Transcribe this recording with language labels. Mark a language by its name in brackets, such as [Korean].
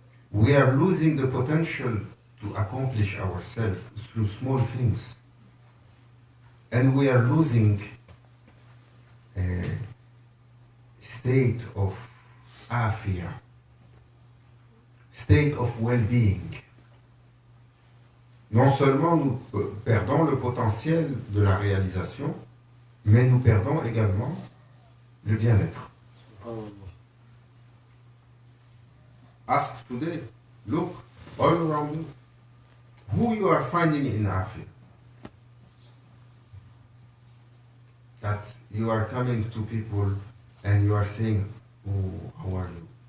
[English] We are losing the potential to accomplish ourselves through small things. And we are losing a state of afia, state of well-being. [French] Non seulement nous perdons le potentiel de la réalisation, mais nous perdons également le bien-être. [English] Ask today, look all around you, who you are finding in Africa. That you are coming to people and you are saying, oh, how are you?